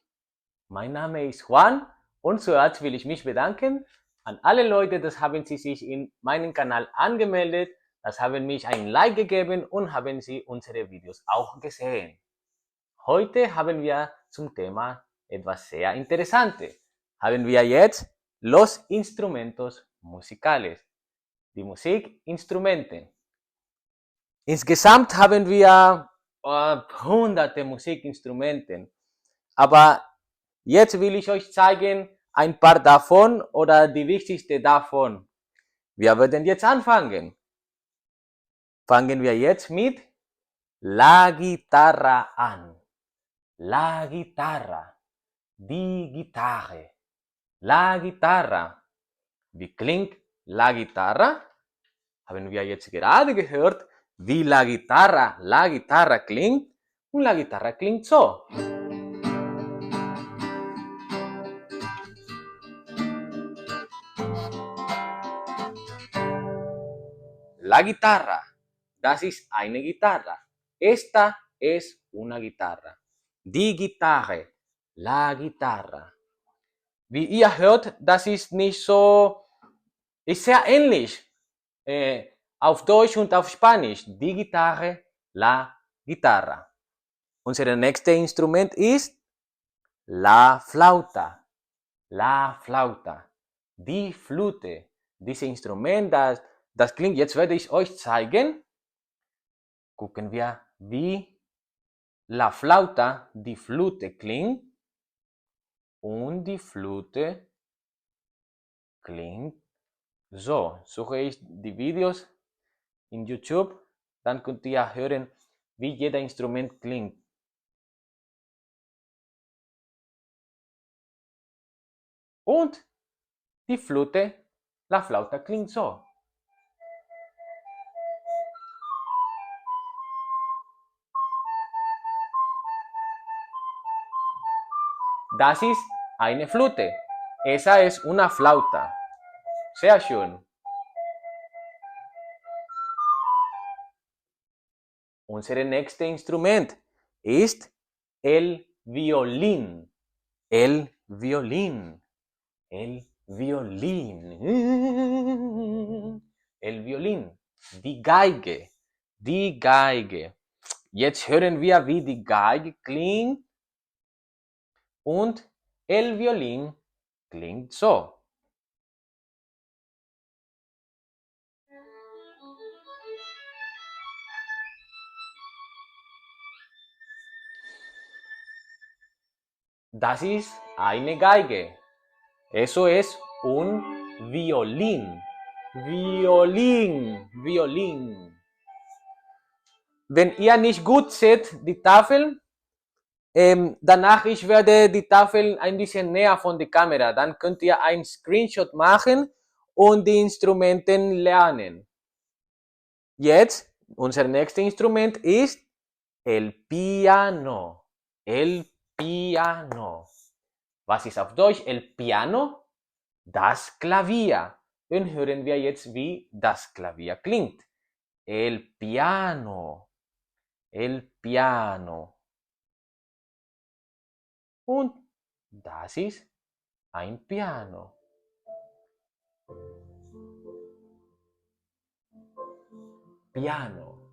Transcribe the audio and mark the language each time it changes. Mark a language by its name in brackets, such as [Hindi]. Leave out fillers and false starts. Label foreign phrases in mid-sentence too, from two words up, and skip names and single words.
[German] Mein Name ist Juan und zuerst will ich mich bedanken an alle Leute, das haben sie sich in meinen Kanal angemeldet, das haben mich ein Like gegeben und haben sie unsere Videos auch gesehen. Heute haben wir zum Thema etwas sehr Interessantes. Haben wir jetzt [Spanish] los instrumentos musicales, [German] die Musikinstrumente. Insgesamt haben wir hunderte Musikinstrumente, aber jetzt will ich euch zeigen ein paar davon oder die wichtigste davon. Wir werden jetzt anfangen. Fangen wir jetzt mit [Spanish] la guitarra [German] an. [Spanish] La guitarra, [German] die Gitarre, [Spanish] la guitarra. [German] Wie klingt [Spanish] la guitarra? [German] Haben wir jetzt gerade gehört, wie [Spanish] la guitarra [German] klingt. Und [Spanish] la guitarra [German] klingt so. [Spanish] La guitarra, [German] das ist eine Gitarre. [Spanish] Esta es una guitarra. [German] Die Gitarre, [Spanish] la guitarra. [German] Wie ihr hört, das ist nicht so, ist sehr ähnlich auf Deutsch und auf Spanisch. Die Gitarre, [Spanish] la guitarra. [German] Unser nächstes Instrument ist [Spanish] la flauta. La flauta. [German] Die Flöte. Dieses Instrument, das klingt, jetzt werde ich euch zeigen. Gucken wir, wie [Spanish] la flauta, [German] die Flöte klingt. Und die Flöte klingt so. Suche ich die Videos in YouTube, dann könnt ihr hören, wie jeder Instrument klingt. Und die Flöte, [Spanish] la flauta [German] klingt so. Das ist eine Flöte. [Spanish] Esa es una flauta. [German] Sehr schön. Unser nächstes Instrument ist [Spanish] el violín. El violín. El violín. El violín. [German] Die Geige. Die Geige. Jetzt hören wir, wie die Geige klingt. Und [Spanish] el violín [German] klingt so. Das ist eine Geige. [Spanish] Eso es un violín. Violín. Violín. [German] Wenn ihr nicht gut seht, die Tafel, danach ich werde die Tafel ein bisschen näher von der Kamera. Dann könnt ihr einen Screenshot machen und die Instrumente lernen. Jetzt, unser nächstes Instrument ist [Spanish] el piano. El piano. [German] Was ist auf Deutsch? [Spanish] El piano? [German] Das Klavier. Dann hören wir jetzt, wie das Klavier klingt. [Spanish] El piano. El piano. [German] Und das ist ein Piano. Piano.